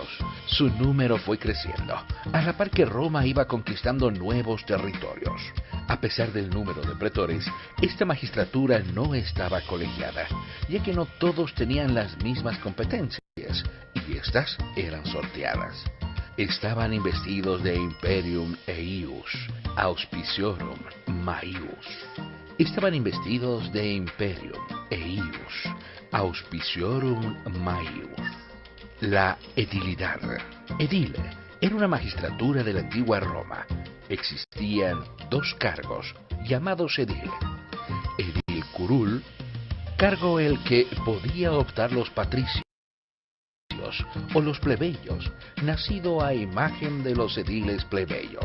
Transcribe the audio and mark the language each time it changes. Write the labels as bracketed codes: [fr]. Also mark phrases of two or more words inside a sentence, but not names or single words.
[es] Su número fue creciendo, a la par que Roma iba conquistando nuevos territorios. A pesar del número de pretores, esta magistratura no estaba colegiada, ya que no todos tenían las mismas competencias, y estas eran sorteadas. Estaban investidos de [la] imperium eius, auspiciorum maius. [es] estaban investidos de [la] imperium eius auspiciorum maius. [es] La edilidad. Edil era una magistratura de la antigua Roma. Existían dos cargos llamados edil. Edil curul, cargo el que podía optar los patricios o los plebeyos, nacido a imagen de los ediles plebeyos.